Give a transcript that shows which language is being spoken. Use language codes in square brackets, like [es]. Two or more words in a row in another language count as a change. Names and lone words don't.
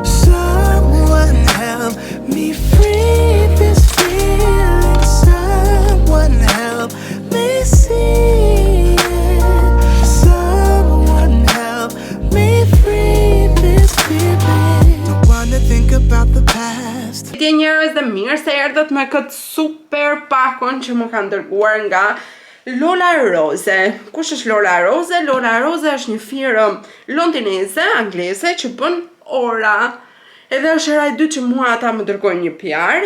[en] Someone help me free this feeling. Someone help me see it. Someone help me free this feeling. Don't wanna think about the past. [sq] Ti njerëz dhe mirë se erdhët me këtë super pakon që më kanë dërguar nga Lola Rose. Kush është Lola Rose? Lola Rose është një firmë londineze, angleze që bën ora. Edhe është hera e dytë që mua ata më dërgojnë një PR.